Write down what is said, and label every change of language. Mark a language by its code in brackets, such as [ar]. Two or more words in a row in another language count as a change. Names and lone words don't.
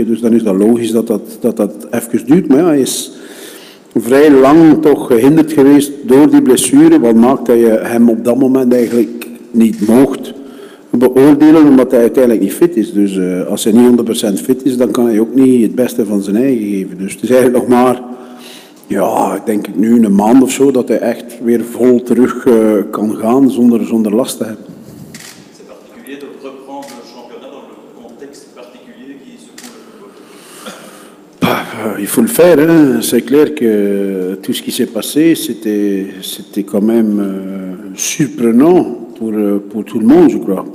[nl] Dus dan is dat logisch dat even duurt. Maar ja, hij is vrij lang toch gehinderd geweest door die blessure, wat maakt dat je hem op dat moment eigenlijk niet mocht beoordelen, omdat hij uiteindelijk niet fit is. Dus als hij niet 100% fit is, dan kan hij ook niet het beste van zijn eigen geven. Dus het is eigenlijk nog maar, ja, denk ik nu een maand of zo, dat hij echt weer vol terug kan gaan zonder last te hebben. [fr] Il faut le faire, hein. C'est clair que tout ce qui s'est passé, c'était quand même surprenant pour tout le monde, je crois.